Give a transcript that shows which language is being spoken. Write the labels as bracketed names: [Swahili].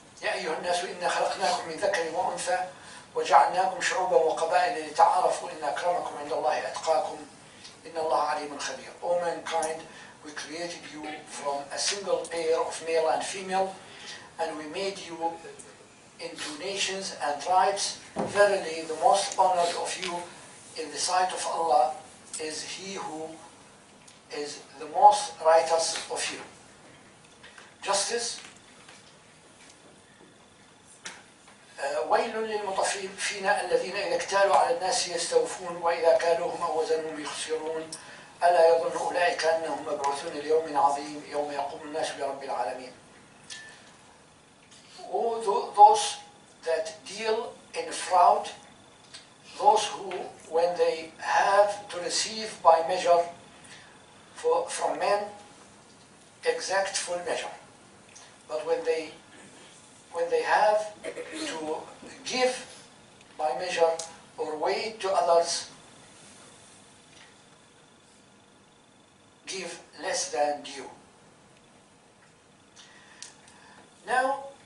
[Arabic] يا أيها الناس إنا خلقناكم من ذكر وأنثى وجعلناكم شعوبا وقبائل لتعارفوا إن أكرمكم عند الله أتقاكم إن الله عليم خبير. [English] O mankind, we created you from a single pair of male and female, and we made you into nations and tribes. Verily, the most honored of you in the sight of Allah is he who is the most righteous of you. Justice. [Arabic] ويل للمطففين الذين إذا اكتالوا على الناس يستوفون وإذا كالوهم أو وزنهم يخسرون ألا يظن أولئك أنهم مبعوثون ليوم عظيم يوم يقوم الناس برب العالمين. [English] Those that deal in fraud, those who, when they have to receive by measure from men, exact full measure, but when they have to give by measure or weigh to others, give less than due. Now,